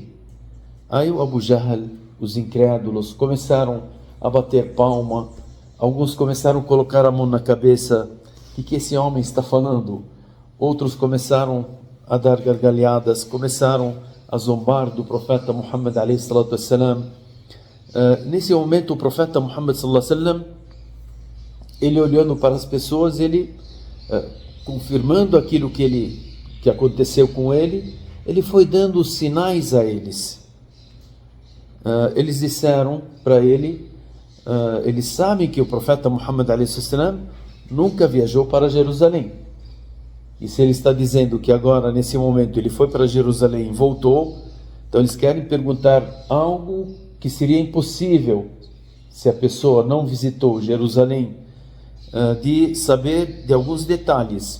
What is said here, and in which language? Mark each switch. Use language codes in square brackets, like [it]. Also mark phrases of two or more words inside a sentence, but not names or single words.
[pt] Aí o Abu Jahl, os incrédulos, começaram a bater palma. Alguns começaram a colocar a mão na cabeça: o que esse homem está falando? Outros começaram a dar gargalhadas, começaram a zombar do profeta Muhammad [ar] عليه الصلاة والسلام. [pt] Nesse momento, o profeta Muhammad [ar] صلى الله عليه وسلم, [pt] ele olhando para as pessoas, ele confirmando aquilo que aconteceu com ele, ele foi dando sinais a eles. Eles disseram para ele, eles sabem que o profeta Muhammad [ar] عليه السلام [pt] nunca viajou para Jerusalém. E se ele está dizendo que agora, nesse momento, ele foi para Jerusalém e voltou, então eles querem perguntar algo que seria impossível se a pessoa não visitou Jerusalém, de saber de alguns detalhes.